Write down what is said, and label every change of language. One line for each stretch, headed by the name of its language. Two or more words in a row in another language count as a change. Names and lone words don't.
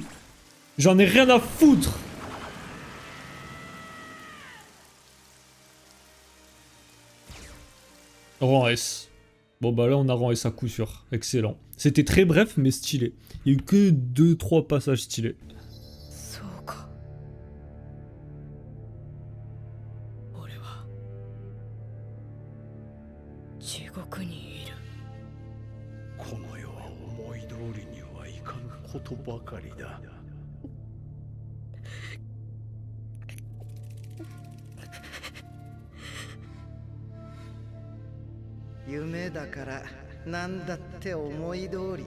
French: J'en ai rien à foutre. Rang S. Bon bah là on a rang S à coup sûr. Excellent. C'était très bref mais stylé. Il y a eu que 2-3 passages stylés.
Japanese: そうか。俺は地獄にいる。この世は思い通りにはいかぬことばかりだ。夢だから何だって思い通り。